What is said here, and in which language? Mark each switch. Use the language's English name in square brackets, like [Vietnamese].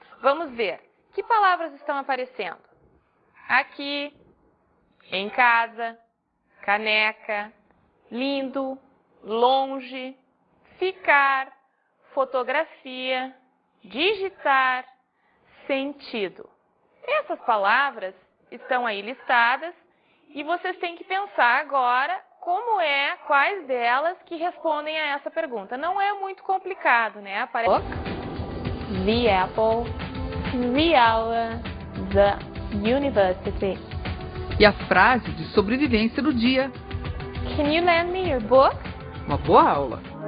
[Portuguese] Vamos ver que palavras estão aparecendo. Aqui, em casa, caneca, lindo, longe, ficar, fotografia, digitar, sentido. Essas palavras estão aí listadas e vocês têm que pensar agora quais delas que respondem a essa pergunta. Não é muito complicado, né? Aparece the apple, the hour, the university. E a frase de sobrevivência do dia. [English] Can you lend me your book? [Portuguese] Uma boa aula.